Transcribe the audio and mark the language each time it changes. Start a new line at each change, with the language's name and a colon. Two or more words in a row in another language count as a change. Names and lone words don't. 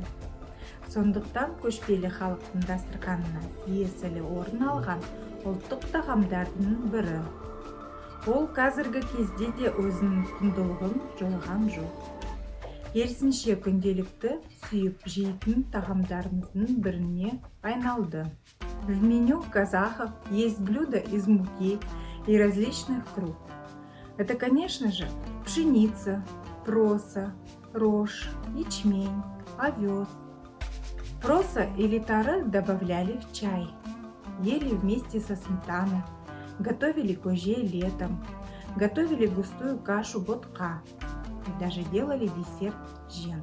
Kazakh: Сондықтан көшпелі халықтың дастарханына тиесілі орын алған ұлттық тағамдардың бірі. Ол қазіргі кезде де өзінің құндылығын жойған жоқ. Керісінше күнделікті сүйіп жейтін тағамдарымыздың біріне айналды.
Russian: В меню казахов есть блюда из муки и различных круп. Это, конечно же, пшеница, проса, рожь, ячмень, овес. Проса или тары добавляли в чай, ели вместе со сметаной, готовили кожей летом, готовили густую кашу ботка и даже делали десерт жент.